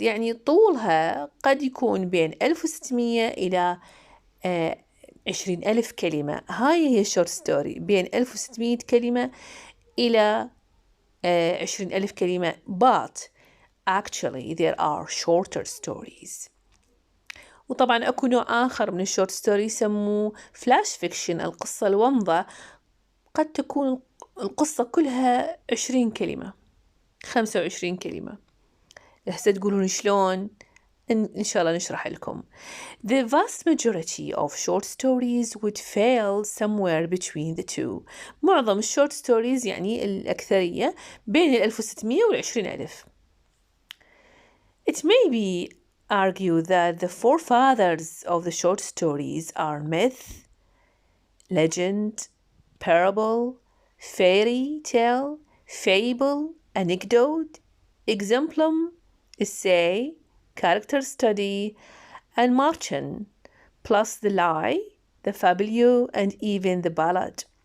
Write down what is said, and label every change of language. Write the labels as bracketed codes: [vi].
[ar] يعني طولها قد يكون بين 1600 إلى 20,000 كلمة. هاي هي short story, بين 1600 كلمة إلى 20,000 كلمة. [en] But actually there are shorter stories. [ar] وطبعا أكو نوع آخر من الشورت ستوري يسموه فلاش فيكشن, القصة الومضة, قد تكون القصة كلها 20 كلمة 25 كلمة. هسه تقولون شلون؟ إن شاء الله نشرح لكم. [en] The vast majority of short stories would fail somewhere between the two. [ar] معظم الشورت ستوريز يعني الأكثرية بين 1600 و 20,000. [en] It may be argued that the forefathers of the short stories are myth, legend, parable, fairy tale, fable, anecdote, exemplum, essay, character study, and marchen, plus the lie, the fabuleux, and even the ballad.